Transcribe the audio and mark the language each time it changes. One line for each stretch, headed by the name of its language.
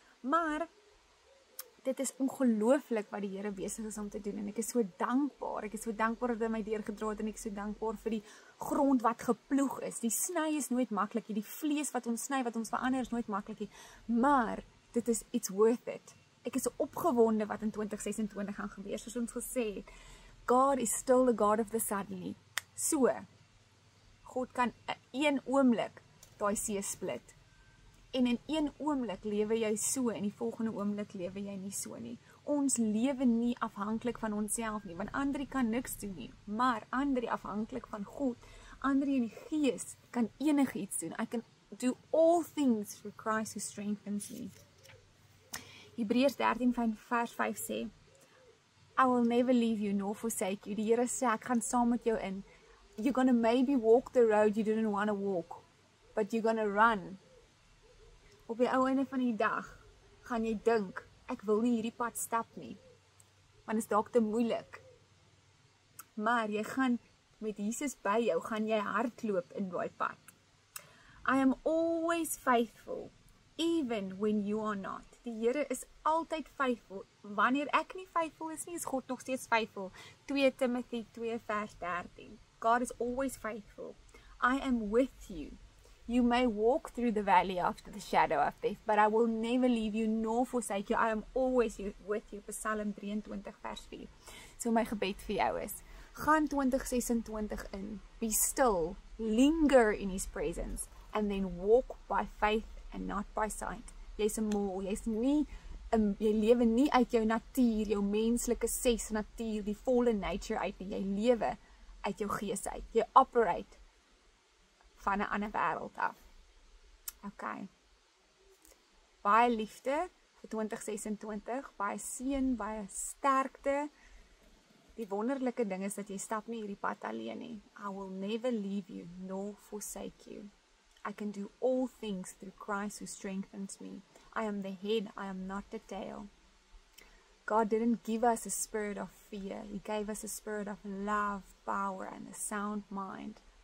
Afrikaans: Maar dit is ongelooflik wat die Here besig is om te doen en ek is so dankbaar. Ek is so dankbaar dat hy my deurgedra het en ek is so dankbaar vir die grond wat geploeg is. Die sny is nooit maklik, die vlees wat ons sny, wat ons verander is nooit maklik, maar dit is
English: it's worth it.
Afrikaans: Ek is so opgewonde wat in 2026 gaan gebeur, soos ons gesê het.
English: God is still the God of the suddenly.
Afrikaans: So, God kan in een oomblik daai see split. En in een oomblik lewe jy so, en die volgende oomblik lewe jy nie so nie. Ons lewe nie afhanklik van onsself nie, want ander kan niks doen nie, maar ander afhanklik van God, ander in die gees kan enigiets doen.
English: I can do all things through Christ who strengthens me.
Afrikaans: Hebreërs 13 vers 5 sê,
English: I will never leave you nor forsake you.
Afrikaans: Die Here sê, ek gaan saam met jou in.
English: You're gonna maybe walk the road you didn't want to walk, but you're gonna run.
Afrikaans: Op die ou einde van die dag gaan jy dink, ek wil nie hierdie pad stap nie, want dit is dalk te moeilik. Maar jy gaan met Jesus by jou, gaan jy hardloop in daai pad.
English: I am always faithful, even when you are not.
Afrikaans: Die Here is altyd faithful. Wanneer ek nie faithful is nie, is God nog steeds faithful.
English: 2 Timothy 2 vers 13. God is always faithful. I am with you. You may walk through the valley after the shadow of death, but I will never leave you nor forsake you. I am always with you. Psalm 23 vers 4.
Afrikaans: So my gebed vir jou is, gaan 2026 in,
English: be still, linger in His presence, and then walk by faith and not by sight.
Afrikaans: Jy's 'n mol, jy's nie, jy lewe nie uit jou natuur, jou menslike natuur, die volle nature uit nie, jy lewe uit jou gees uit, jy operate van 'n ander wêreld af. Okay. Baie liefde vir 2026, baie seën, baie sterkte. Die wonderlike ding is dat jy stap nie hierdie pad alleen nie.
English: I will never leave you nor forsake you. I can do all things through Christ who strengthens me. I am the head, I am not the tail. God didn't give us a spirit of fear. He gave us a spirit of love, power and a sound mind.